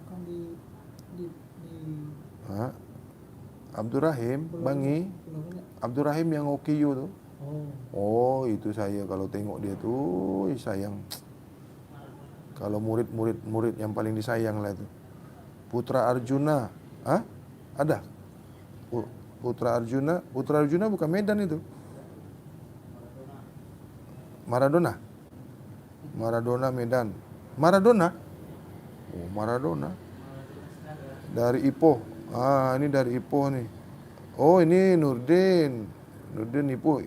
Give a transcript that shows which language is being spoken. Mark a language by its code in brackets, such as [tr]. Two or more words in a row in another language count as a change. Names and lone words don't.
[ms] Abdul Rahim Bangi. Abdul Rahim yang OKU tu. Oh, itu saya kalau tengok dia tu sayang. Kalau murid yang paling disayang lah tu. Putra Arjuna. Hah? Ada? Putra Arjuna bukan Medan itu. Maradona Medan. Maradona? Oh, Maradona. Dari Ipoh. Ini dari Ipoh nih. Oh, ini Nurdin Ipoh.